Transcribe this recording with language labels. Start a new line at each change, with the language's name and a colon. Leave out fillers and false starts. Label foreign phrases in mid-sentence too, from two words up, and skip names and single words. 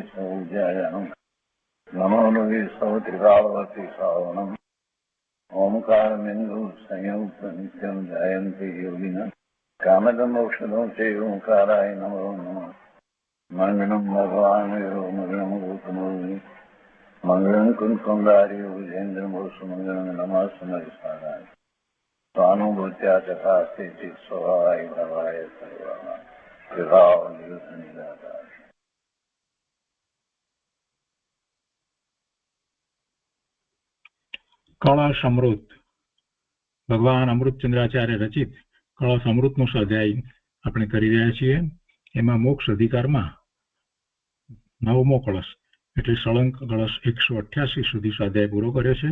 Sanskrit: सौज्यायानं नमो लोये सौत्रिकालवती सावनं ओंकारमिन्दु संयुक्त नित्यं जयन्ति योगिनः कामदं मोक्षदं चैव ओंकाराय नमो नमः मङ्गलं भगवान् विष्णु मङ्गलं भूतमोनि मङ्गलं कुञ्कुण्डारि विजेन्द्रमोसुमङ्गलं नमः समरिसाराय स्वानुभूत्या तथा स्थिति स्वभावाय भवाय सर्वः विभाव निरुद्ध निराकार।
Gujarati: કળશ અમૃત ભગવાન અમૃતચંદ્રાચાર્ય રચિત કળશ અમૃતનો સ્વાધ્યાય આપણે કરી રહ્યા છીએ. એમાં મોક્ષ અધિકારમાં 9મો કળશ એટલે સળંગ કળશ 188 સુધી સ્વાધ્યાય પૂરો કર્યો છે.